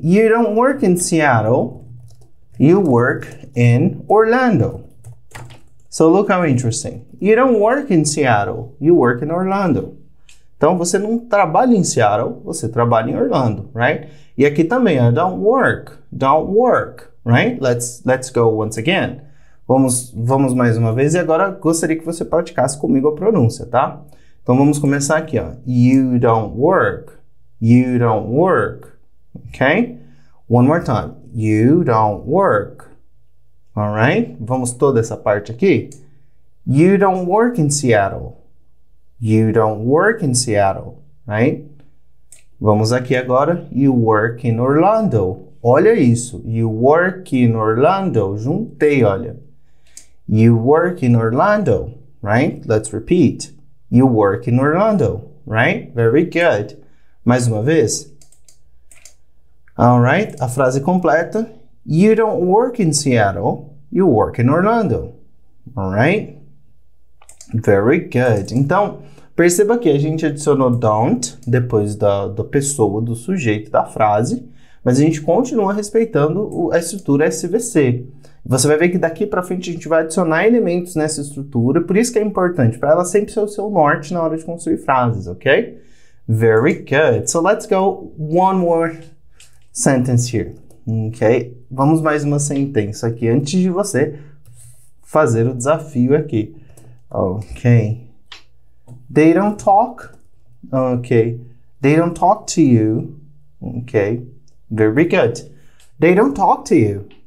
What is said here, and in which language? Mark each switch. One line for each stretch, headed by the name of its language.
English: You don't work in Seattle. You work in Orlando. So look how interesting. You don't work in Seattle. You work in Orlando.
Portuguese: Então, você não trabalha em Seattle, você trabalha em Orlando, right? E aqui também,
English: don't work, right? Let's go once again.
Portuguese: Vamos mais uma vez e agora gostaria que você praticasse comigo a pronúncia, tá? Então, vamos começar aqui, ó.
English: You don't work. You don't work. Okay? One more time. You don't work. Alright?
Portuguese: Vamos toda essa parte aqui.
English: You don't work in Seattle. You don't work in Seattle. Right?
Portuguese: Vamos aqui agora.
English: You work in Orlando.
Portuguese: Olha isso.
English: You work in Orlando.
Portuguese: Juntei, olha.
English: You work in Orlando. Right? Let's repeat. You work in Orlando. Right? Very good.
Portuguese: Mais uma vez.
English: Alright?
Portuguese: A frase completa.
English: You don't work in Seattle. You work in Orlando. Alright? Very good.
Portuguese: Então, perceba que a gente adicionou don't depois da pessoa, do sujeito da frase, mas a gente continua respeitando a estrutura SVC. Você vai ver que daqui para frente a gente vai adicionar elementos nessa estrutura, por isso que é importante, para ela sempre ser o seu norte na hora de construir frases, ok?
English: Very good. So let's go one more sentence here. Ok?
Portuguese: Vamos mais uma sentença aqui antes de você fazer o desafio aqui.
English: Ok. They don't talk. Ok. They don't talk to you. Ok. Very good. They don't talk to you.